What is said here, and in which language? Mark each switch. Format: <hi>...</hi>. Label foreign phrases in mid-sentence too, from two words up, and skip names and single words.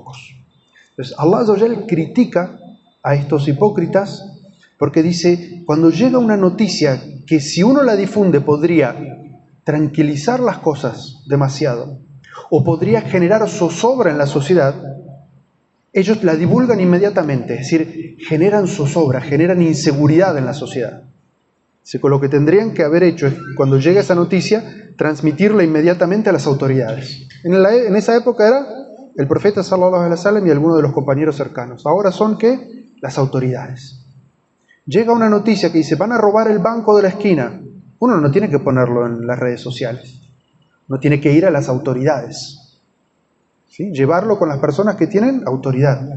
<es>Entonces,</es> <ar>الله عز وجل</ar> <es>critica a estos hipócritas porque dice, cuando llega una noticia que si uno la difunde podría tranquilizar las cosas demasiado, o podría generar zozobra en la sociedad, ellos la divulgan inmediatamente, es decir, generan zozobra, generan inseguridad en la sociedad. Así que lo que tendrían que haber hecho es, cuando llegue esa noticia, transmitirla inmediatamente a las autoridades. En esa época era el profeta</es> <ar>صلى الله عليه وسلم</ar> <es>y algunos de los compañeros cercanos. Ahora son, ¿qué? Las autoridades. Llega una noticia que dice, van a robar el banco de la esquina. Uno no tiene que ponerlo en las redes sociales. Uno tiene que ir a las autoridades. ¿Sí? Llevarlo con las personas que tienen autoridad.</es>